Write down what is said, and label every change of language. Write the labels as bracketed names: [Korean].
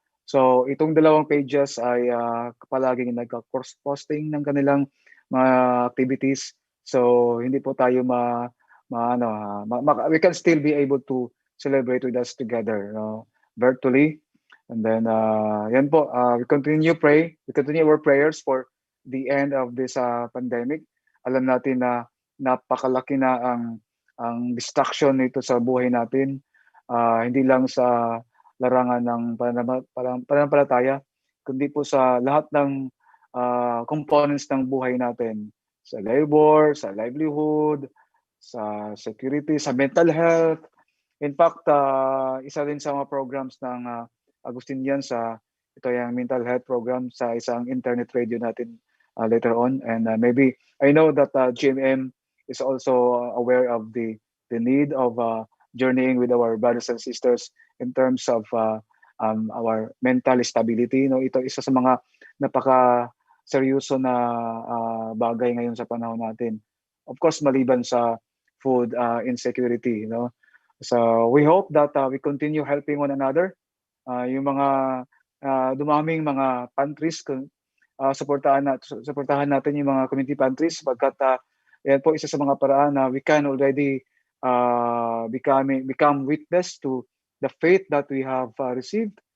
[Filipino] So itong dalawang pages ay palaging nagka-cross-posting ng kanilang mga activities. [English] So [Filipino] hindi po tayo [English] we can still be able to celebrate with us together, virtually. And then yan po, we continue our prayers for the end of this pandemic. [Filipino] Alam natin na napakalaki na ang distraction nito sa buhay natin, hindi lang sa larangan ng pananampalataya, kundi po sa lahat ng components ng buhay natin, sa labor, sa livelihood, sa security, sa mental health. In fact, isa din sa mga programs ng Agustinian ito yung mental health program sa isang internet radio natin later on. [English] And maybe I know that JMM is also aware of the need of journeying with our brothers and sisters in terms of our mental stability. [Filipino] Ito isa sa mga napaka-seryoso na bagay ngayon sa panahon natin. Of course, maliban sa food insecurity. [English] So we hope that we continue helping one another. [Filipino] Yung mga dumaming mga pantries, suportahan natin yung mga community pantries sapagkat yan po isa sa mga paraan na [English] we can already become witness to the faith that we have received.